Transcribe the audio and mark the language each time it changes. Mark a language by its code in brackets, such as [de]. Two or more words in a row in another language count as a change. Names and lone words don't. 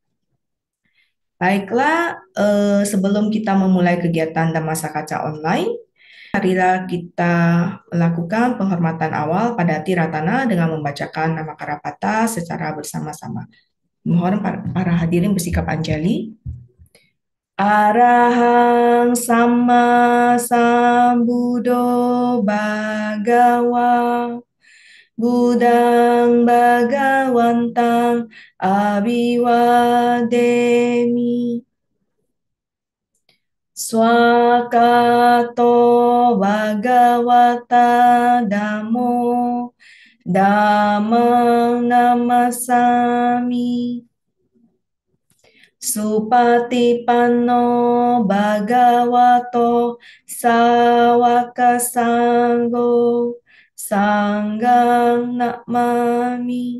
[id] Baiklah, sebelum kita memulai kegiatan Dhammasaka Kaca Online, marilah kita melakukan penghormatan awal pada Tiratana dengan membacakan nama Karapata secara bersama-sama. Mohon para hadirin bersikap anjali. [pi] Arahang Sama Sambuddho Bhagawa Buddhang Bhagawantang Abhiwademi Swakato Bhagavata Dhammo Dhammang Namasami Supatipanno Bhagavato Sawaka Sanggo Sanggang Namami.